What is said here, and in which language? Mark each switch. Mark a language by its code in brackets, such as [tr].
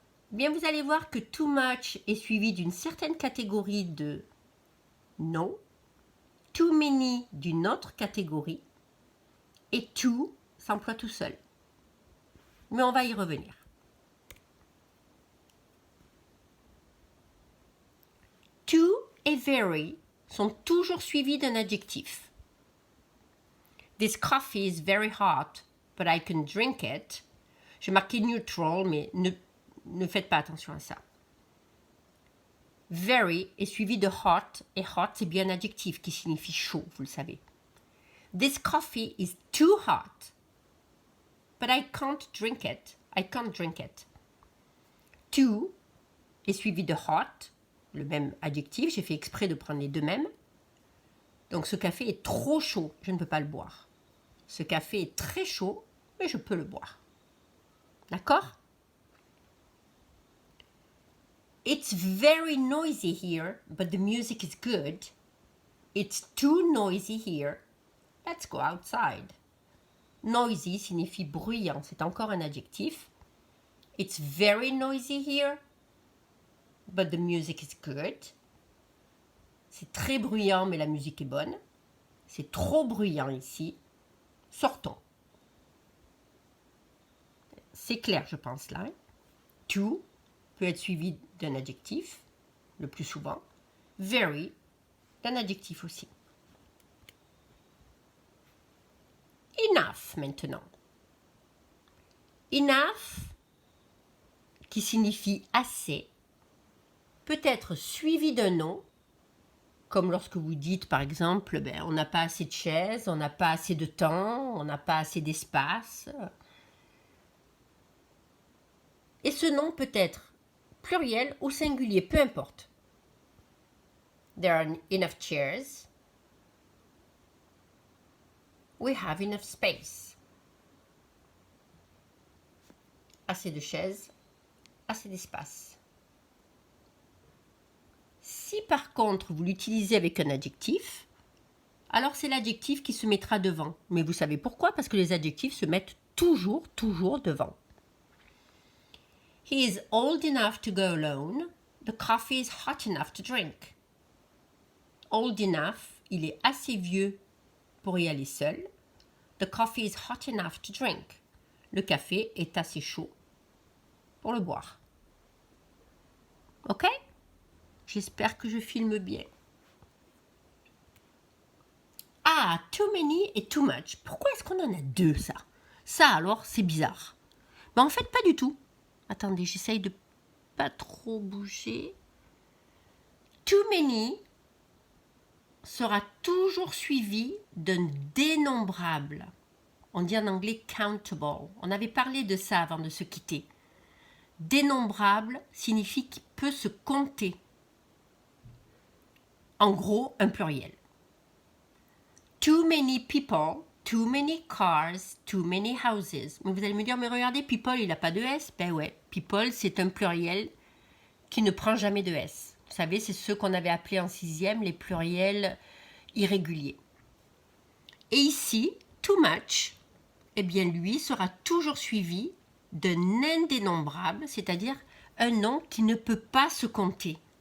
[fr] Bien, vous allez voir que too much est suivi d'une certaine catégorie de non, too many d'une autre catégorie, et too s'emploie tout seul. Mais on va y revenir. To et very sont toujours suivis d'un adjectif. [en] This coffee is very hot, but I can drink it. [fr] J'ai marqué neutral, mais ne faites pas attention à ça. Very est suivi de hot, et hot c'est bien un adjectif qui signifie chaud, vous le savez. [en] This coffee is too hot, but I can't drink it. I can't drink it. [fr] Too est suivi de hot, le même adjectif, j'ai fait exprès de prendre les deux mêmes. Donc ce café est trop chaud, je ne peux pas le boire. Ce café est très chaud, mais je peux le boire. D'accord? [en] It's very noisy here, but the music is good. It's too noisy here. Let's go outside. [fr] Noisy signifie bruyant, c'est encore un adjectif. [en] It's very noisy here, but the music is good. [fr] C'est très bruyant, mais la musique est bonne. C'est trop bruyant ici. Sortons. C'est clair, je pense, là. Hein? To peut être suivi d'un adjectif, le plus souvent. Very, d'un adjectif aussi. Enough, maintenant. Enough, qui signifie assez, peut être suivi d'un nom, comme lorsque vous dites, par exemple, on n'a pas assez de chaises, on n'a pas assez de temps, on n'a pas assez d'espace. Et ce nom peut être pluriel ou singulier, peu importe. [en] There are enough chairs. We have enough space. [fr] Assez de chaises, assez d'espace. Si par contre vous l'utilisez avec un adjectif, alors c'est l'adjectif qui se mettra devant. Mais vous savez pourquoi? Parce que les adjectifs se mettent toujours devant. [en] He is old enough to go alone. The coffee is hot enough to drink. Old enough, [fr] il est assez vieux pour y aller seul. [en] The coffee is hot enough to drink. [fr] Le café est assez chaud pour le boire. Ok? J'espère que je filme bien. Ah, too many et too much. Pourquoi est-ce qu'on en a deux, ça? Ça, alors, c'est bizarre. Mais en fait, pas du tout. Attendez, j'essaye de pas trop bouger. Too many sera toujours suivi d'un dénombrable. On dit en anglais countable. On avait parlé de ça avant de se quitter. Dénombrable signifie qu'il peut se compter. En gros, un pluriel. [en] Too many people, too many cars, too many houses. [fr] Mais vous allez me dire, mais regardez, people, il n'a pas de S. Ben ouais, people, c'est un pluriel qui ne prend jamais de S. Vous savez, c'est ceux qu'on avait appelés en 6e les pluriels irréguliers. Et ici, too much, eh bien lui sera toujours suivi d'un indénombrable, c'est-à-dire un nom qui ne peut pas se compter.